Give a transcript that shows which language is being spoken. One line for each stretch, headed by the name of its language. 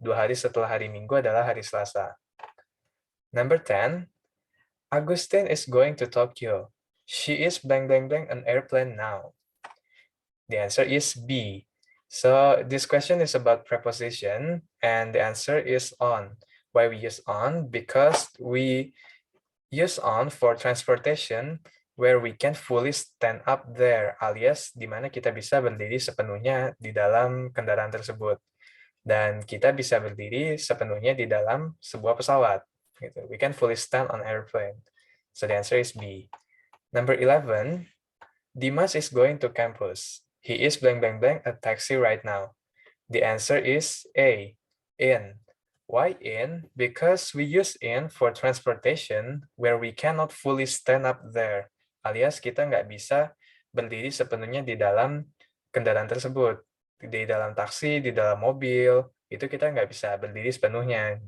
Indonesian: 2 hari setelah hari Minggu adalah hari Selasa.
English: Number 10. Agustin is going to Tokyo. She is blank blank blank an airplane now. The answer is B. So this question is about preposition and the answer is on. Why we use on? Because we use on for transportation where we can fully stand up there,
Indonesian: alias di mana kita bisa berdiri sepenuhnya di dalam kendaraan tersebut. Dan kita bisa berdiri sepenuhnya di dalam sebuah pesawat.
English: Gitu. We can fully stand on airplane. So the answer is B. Number 11, Dimas is going to campus. He is blank blank blank a taxi right now. The answer is A, in. Why in? Because we use in for transportation where we cannot fully stand up there.
Indonesian: Alias kita nggak bisa berdiri sepenuhnya di dalam kendaraan tersebut. Di dalam taksi, di dalam mobil, itu kita nggak bisa berdiri sepenuhnya.